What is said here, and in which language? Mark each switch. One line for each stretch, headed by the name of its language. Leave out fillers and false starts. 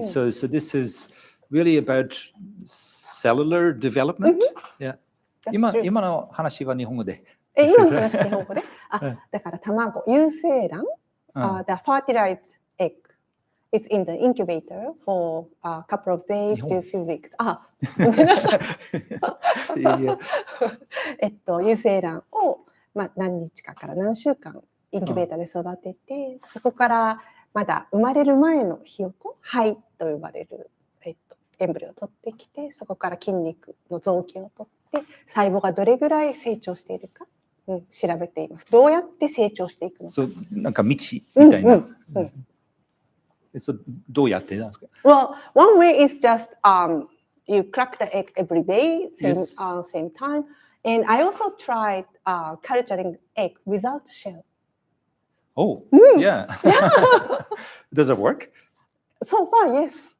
English: So this is really about cellular development. Yeah.
Japanese: 今の話は日本語で。今の話日本語で。だから卵、有精卵、
English: the fertilized egg is in the incubator for a couple of days to a few weeks.
Japanese: ごめんなさい。有精卵を何日かから何週間インキュベーターで育てて、そこからまだ生まれる前のひよこ、胚と呼ばれるエンブリオを取ってきて、そこから筋肉の臓器を取って、細胞がどれぐらい成長しているか、調べています。どうやって成長していくのか。なんか道みたいな。どうやってなんですか？
English: Well, one way is just you crack the egg every day, same time. And I also tried culturing egg without shell. Oh, yeah. Does it work? So far, yes.